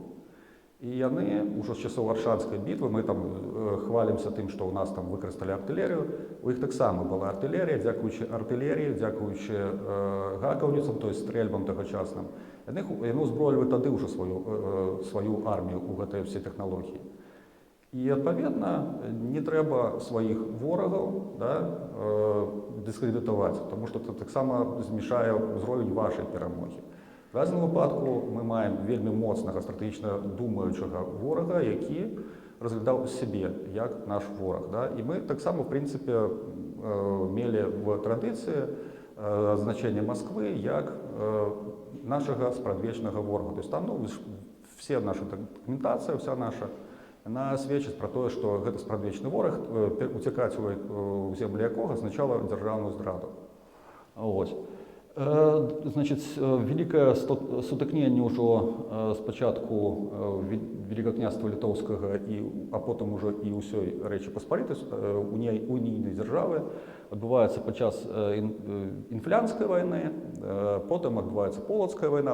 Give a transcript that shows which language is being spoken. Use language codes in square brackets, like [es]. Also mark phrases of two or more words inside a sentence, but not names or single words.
[be] І яны ўжо з часоў Аршанскай бітвы, мы там хвалімся тым, што ў нас там выкарысталі артылерыю, у іх таксама была артылерія, дзякуючы артылерыі, дзякуючы гакаўніцам, [ru] то есть [be] стрэльбам тагачасным. Яны ўзброілі тады ўжо сваю армію ў гэтыя все тэхналогіі. І, адпаведна, не трэба сваіх ворагаў, да, дыскрэдытаваць, тому што это таксама змяшае ўзровень вашай перамогі. В разным выпадку мы маем вельмі моцнага стратэгічна думаючага ворага, які разглядаў сябе як наш вораг. Да? І мы таксама, в прынцыпе, мелі в традыцыі значэнне Москвы як нашага спрадвечнага ворага. [ru] То есть [be] там, ну, все наша дакументацыя, вся наша, она сведчыць пра тое, што гэта спрадвечны вораг, уцякаць у землі якога азначала дзяржаўную здраду. Ось. Значыць, вялікае сутыкненне ўжо спачатку Великага княства літоўскага а потым ужо і ўсёй Рэчы Паспалітай унійнай дзяржавы адбываецца падчас інфлянскай вайны, потым адбываецца полацкая вайна.